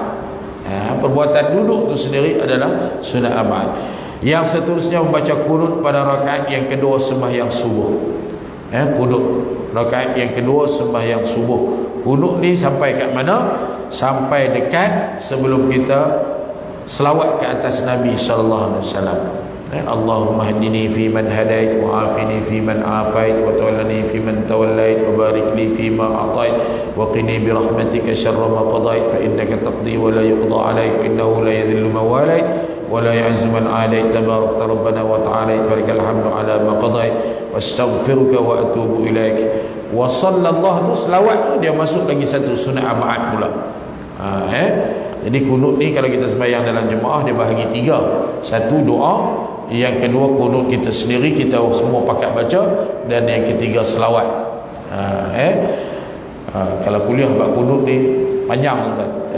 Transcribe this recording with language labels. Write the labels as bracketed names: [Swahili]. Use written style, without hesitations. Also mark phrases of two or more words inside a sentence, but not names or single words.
[Malay] Perbuatan duduk tu sendiri adalah sunat abad. Yang seterusnya membaca kunut pada rakaat yang kedua sembahyang subuh. Kunut rakaat yang kedua sembahyang subuh. Kunut ni sampai kat mana? Sampai dekat sebelum kita selawat ke atas Nabi [Arabic] صلى الله عليه وسلم. اللهم اهدني فيمن هديت وعافني فيمن عافيت وتولني فيمن توليت وبارك لي فيما أعطيت وقني برحمتك شر ما قضيت فإنك تقضي ولا يقضى عليك إنه لا يذل من واليت ولا يعز من عاديت تباركت ربنا وتعاليت فلك الحمد على ما قضيت أستغفرك وأتوب إليك. وصلى الله, [Malay] selawat tu dia masuk lagi satu sunat abad pula. Jadi kunut ni kalau kita sembahyang dalam jemaah, dia bahagi 3. Satu doa, yang kedua kunut kita sendiri, kita semua pakat baca, dan yang ketiga selawat. Kalau kuliah bab kunut ni panjang tuan.